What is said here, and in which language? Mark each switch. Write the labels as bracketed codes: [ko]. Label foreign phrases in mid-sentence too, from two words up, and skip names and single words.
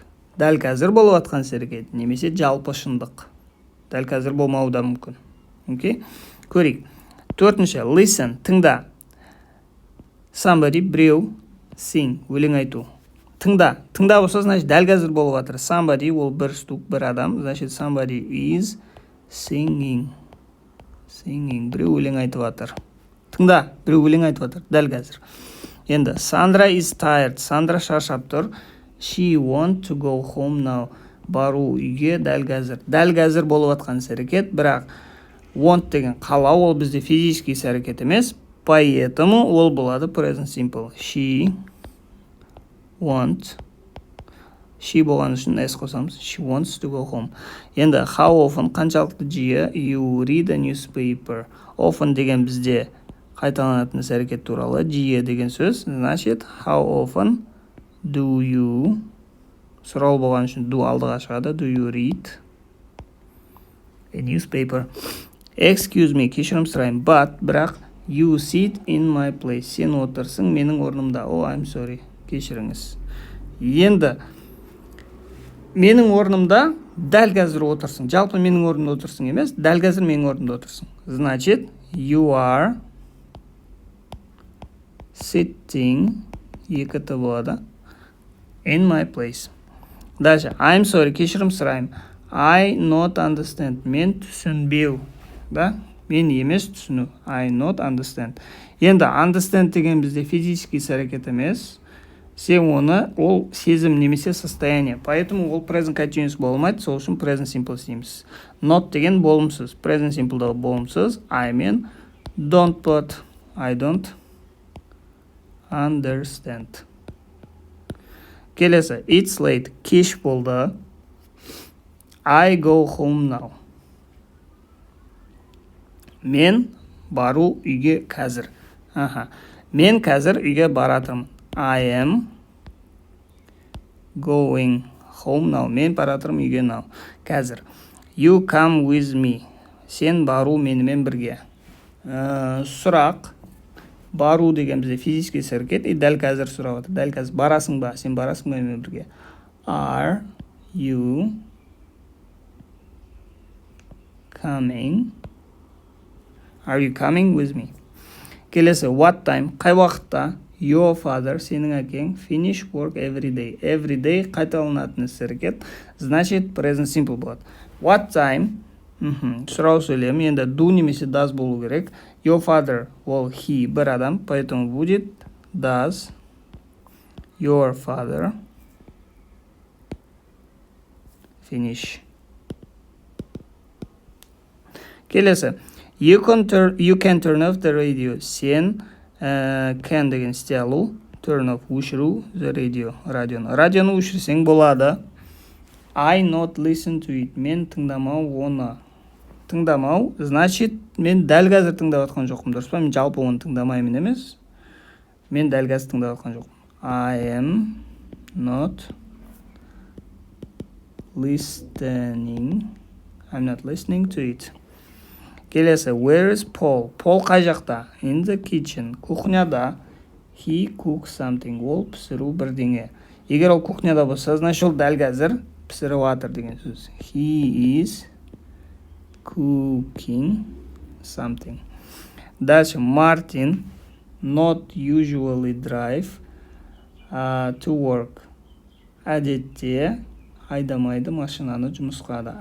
[kk] Дәл қазір болып атқан іс-әрекет немесе жалпы шындық. Дәл қазір болмауы да мүмкін. Окей? Көрейік. Төртінші, listen, тыңда. Somebody, біреу, sing, өлең айту. Тыңда болса, значит, дәл қазір болып жатыр. Somebody, ол бір стук, бір адам. Значит, [en] somebody is singing. [kk] Біреу өлең айтып жатыр. Тыңда, біреу өлең айтып жатыр, дәл қазір. Енді, [en] Sandra is tired. Sandra [kk] шаршап тұр. [en] She want to go home now. [kk] Бару үйге дәл қазір. Дәл қазір болып жатқан іс-әрекет, бірақ want деген қалау, ол бізде физический іс-әрекет емес, поэтому ол болады [en] present simple. [kk] She болған үшін s қосамыз. [en] She wants to go home. Енді, how often, [kk] қаншалықты жиі, [en] you read a newspaper. [kk] Often деген бізде қайталанатын іс-әрекет туралы, жиі деген сөз. Значит, [en] how often do you, [kk] сұрау болған үшін do алдыға шығады. [en] Do you read a newspaper? Excuse me, [kk] кешірім сұрайын. Бірақ, [en] you sit in my place. [kk] Сен отырсың менің орнымда. [en] Oh, I'm sorry. [kk] Кешіріңіз. Енді, менің орнымда дәл қазір отырсың. Жалпы менің орнымда отырсың емес, дәл қазір менің орнымда отырсың. Значит, [en] you are sitting [kk] екі т болады. [en] In my place. Дальше. I'm sorry. [kk] Кешірім сұраймын. [en] I not understand. [kk] Мен түсінбеу. Да? Мен емес түсіну. [en] I not understand. [kk] Енді understand деген бізде физический әрекет емес. Сен оны, ол сезім немесе состояние. Поэтому ол [en] present continuous [kk] болмайды, сол үшін [en] present simple [kk] істейміз. Not деген болымсыз. [en] Present simple'да [kk] болымсыз. [en] I мен don't but I don't understand. Келесі. It's late. [kk] Кеш болды. [en] I go home now. [kk] Мен бару үйге қазір. Мен қазір үйге баратырмын. [en] I am going home now. [kk] Мен баратырмын үйге now. Қазір. [en] You come with me. [kk] Сен бару менімен бірге. Сұрақ. Бару деген бізде физический әрекет. Дәл қазір сұрап отыр. Дәл қазір барасың ба? Сен барасың ба менімен бірге? [en] Are you coming? Are you coming with me? Келесі. What time? [kk] Қай уақытта? [en] Your father, [kk] сенің әкең, [en] finish work every day. Every day [kk] қайталанатын әрекет. Значит, [en] present simple [kk] болады. [en] What time? [kk] Сұрау сөйлем. Енді do немесе does болу керек. [en] Your father, [kk] ол he, бір адам. [ru] Поэтому будет [en] does your father finish. [kk] Келесі. [en] You can turn off the radio. [kk] Сен can деген істей алу. [en] Turn off, өшіру the radio, [kk] радионы. Радионы өшірсең болады. [en] I not listen to it. [kk] Мен тыңдамау оны. Тыңдамау, значит, мен дәл қазір тыңдап отқан жоқпын. Дұрыс па? Мен жалпы оны тыңдамаймын емес. Мен дәл қазір тыңдап отқан жоқпын. [en] I am not listening. I'm not listening to it. Келесі. Where is Paul? Paul [kk] қай жақта? [en] In the kitchen. Кухняда. He cooks something. [kk] Ол пісіру бірдеңе. Егер ол кухняда болса, значит, ол дәл қазір пісіріп жатыр деген сөз. [en] He is cooking something. Дальше. Martin not usually drive to work. [kk] Әдетте айдамайды машинаны жұмысқа да.